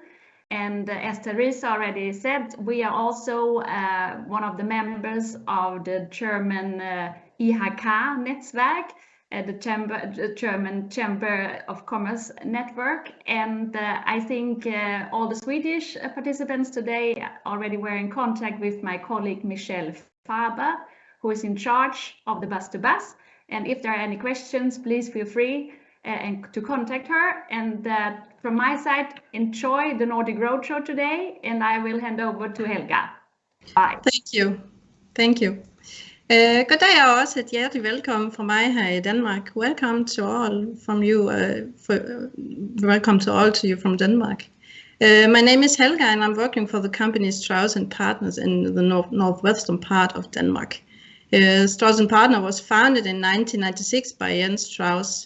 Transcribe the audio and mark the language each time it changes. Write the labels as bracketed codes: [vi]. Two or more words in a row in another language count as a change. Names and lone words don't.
[en] And as Teresa already said, we are also one of the members of the German IHK Netzwerk, the German Chamber of Commerce network, and I think all the Swedish participants today already were in contact with my colleague Michelle Faber, who is in charge of the Bus2BUS. And if there are any questions, please feel free to contact her. And from my side, enjoy the Nordic Roadshow today, and I will hand over to Helga. Bye. Thank you. [da] Goddag og også et hjertelig velkommen fra mig her i Danmark. [en] Welcome to all from you. Welcome to all to you from Denmark. My name is Helga and I'm working for the company Strauss & Partners in the northwestern part of Denmark. Strauss & Partner was founded in 1996 by Jens Strauss.